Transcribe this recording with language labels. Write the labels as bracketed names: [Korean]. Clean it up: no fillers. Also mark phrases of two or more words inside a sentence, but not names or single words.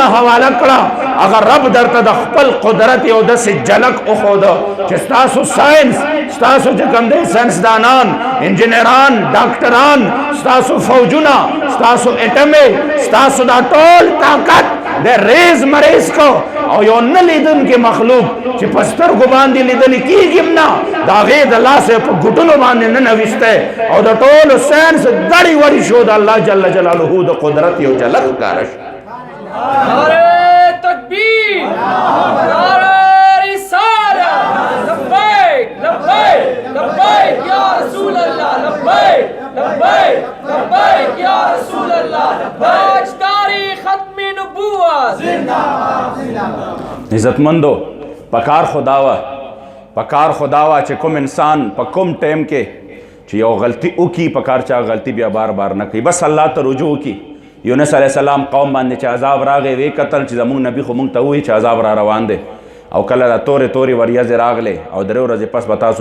[Pashto] حواله کړه هغه رب درته د خپل قدرت یو داسې جلک وښوده چې ستاسو ساینس ستاسو چې کوم دی ساینسدانان انجینران ډاکټران ستاسو فوجونه ستاسو اټمې ستاسو دا ټول طاقت د ریز مریض کو او یو نه لیدونکی مخلوق چې په سترګو باندې لیدلی کېږي هم نه د هغې د لاسه په ګوټلو باندې ننویستی او د ټولو ساینس دړې وړې شو د الله [Arabic] جل جلاله [Pashto] د قدرت یو جلک ښکاره شو. [Urdu] نعرہ تکبیر نعرہ رسالت [Arabic] لبیک لبیک لبیک یا رسول اللہ لبیک لبیک لبیک یا رسول اللہ [Urdu] تاجداری ختم نبوت زندہ باد. [Pashto] عزتمندو پکار خداوه چې کوم انسان په کوم ټیم کې چې یو غلطي وکړي پکار چې غلطي بیا بار بار نه کوي بس الله ته رجوع وکړي. یونس [Arabic] علیه السلام [Pashto] قوم باندې چې عذاب راغی وی کتل چې زمونږ نبي خو مونږ ته وایي چې عذاب را روان دی او کله دا تورې وریځې راغلې او 3 ورځې پس به تاسو